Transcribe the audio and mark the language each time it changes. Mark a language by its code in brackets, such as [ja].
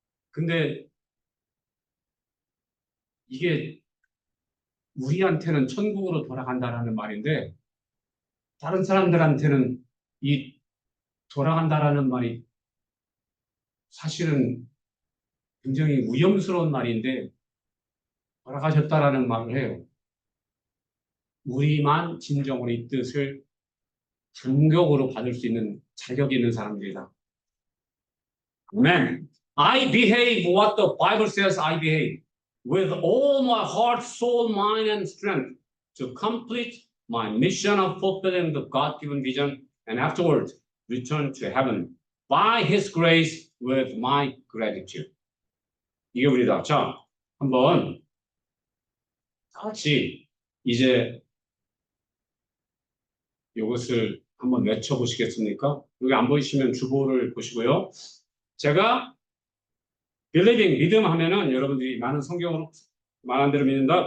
[ko] 근데 이게 우리한테는 천국으로 돌아간다라는 말인데 다른 사람들한테는 이 돌아간다라는 말이 사실은 굉장히 위험스러운 말인데 돌아가셨다라는 말을 해요. 우리만 진정으로 이 뜻을 감격으로 받을 수 있는 자격이 있는 사람들이다. [en] Amen. I behave what the Bible says I behave with all my heart, soul, mind, and strength to complete my mission of fulfilling the God-given vision and afterward return to heaven by His grace with my gratitude. [ko] 이게 우리다. 자, 한번 같이 이제 이것을 한번 외쳐보시겠습니까? 여기 안 보이시면 주보를 보시고요. 제가 [en] believing, [ko] 믿음 하면은 여러분들이 많은 성경으로 말한 대로 믿는다.